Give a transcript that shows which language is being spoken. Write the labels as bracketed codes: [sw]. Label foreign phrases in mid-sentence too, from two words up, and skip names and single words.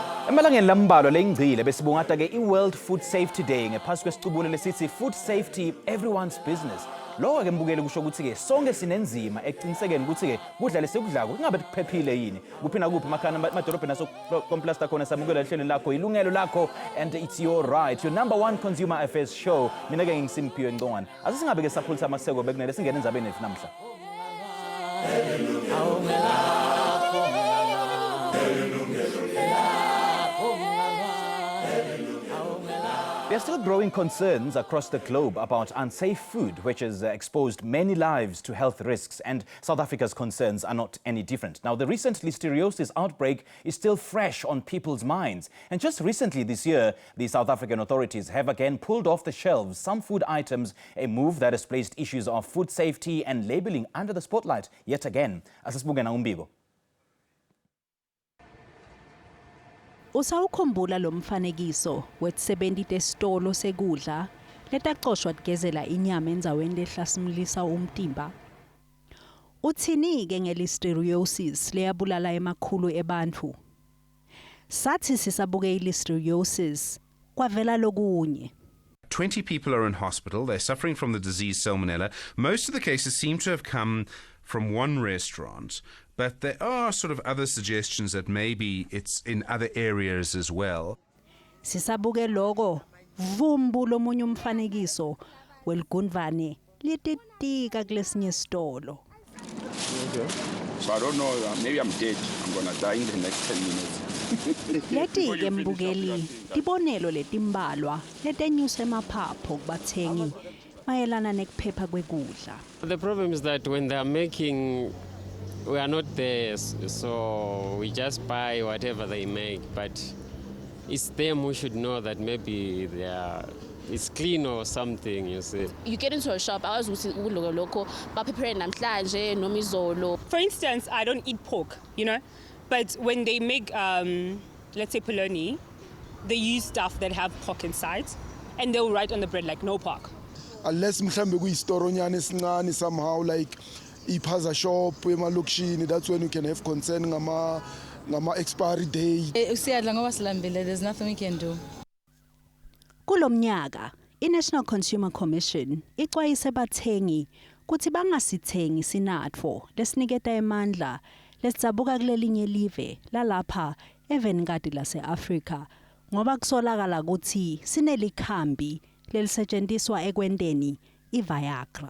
[ss] Emalangeni lambalwa lengcile besibungata ke i-World Food Safety Day ngephansi kwesicubulo lesithi Food Safety Everyone's Business. Lokho ke mbukeli kusho ukuthi ke sonke sinenzima eqinisekeni ukuthi ke kudla lesikudlako kungabe kuphephile yini. Kuphina kuphi emakhaya emadolobheni naso komplasta khona samukela ehlelweni lakho Yilungelo Lakho, [en] and it's your right, your #1 consumer affairs show. [ss] Mina ke ngisimpiwe Ngcongwane. Asisingabe ke saphulisa amaseko bekunele singene endzabeni ethu namhla. [en] There are still growing concerns across the globe about unsafe food, which has exposed many lives to health risks, and South Africa's concerns are not any different. Now, the recent Listeriosis outbreak is still fresh on people's minds. And just recently this year, the South African authorities have again pulled off the shelves some food items, a move that has placed issues of food safety and labeling under the spotlight yet again. [ss] Asisibuke na umbiko. Usawukhumbula lo mfanekiso wethi-70 tesitolo sekudla letaqoshwa tigezela inyama endzaweni lehlasimlisa umtimba. Uthini-ke nge-Listeriosis leyabulala emakhulu ebantfu? Sathi sisabuke i-Listeriosis kwavela lokunye. [en] 20 people are in hospital. They're suffering from the disease Salmonella. Most of the cases seem to have come from one restaurant, but there are sort of other suggestions that maybe it's in other areas as well. [ss] Sisabuke logo vumbu lomunye umfanekiso weligundvane lititika kulesinye sitolo. [en] So I don't know, maybe I'm dead. I'm going to die in the next 10 minutes. [ss] Leti-ke mbukeli tibonelo letimbalwa letenyuse emaphapho kubathengi mayelana nekuphepha kwekudla. [en] The problem is that when they are making, we are not there, so we just buy whatever they make, but it's them who should know that maybe it's clean or something, you see. You get into a shop, I was Yilungelo Lakho, prepare [ss] namhlanje noma izolo. [en] For instance, I don't eat pork, you know, but when they make, let's say polony, they use stuff that have pork inside, and they'll write on the bread like no pork. Unless [zu] mhlambe kuyistoro nyane esincane [en] somehow like iphaza shop emalokishini, that's when you can have concern ngama expiry date. [zu] Siyadla ngoba silambile, [en] there's nothing we can do. [ss] Kulomnyaka i-National Consumer Commission ixwayise bathengi kuthi bangasithengi sinatfo lesiniketa emandla lesitsabuka kulelinye live lalapha evenkati lase-Afrika ngoba kusolakala ukuthi sinelikhambi lelisetshenziswa ekwenteni i-Viagra.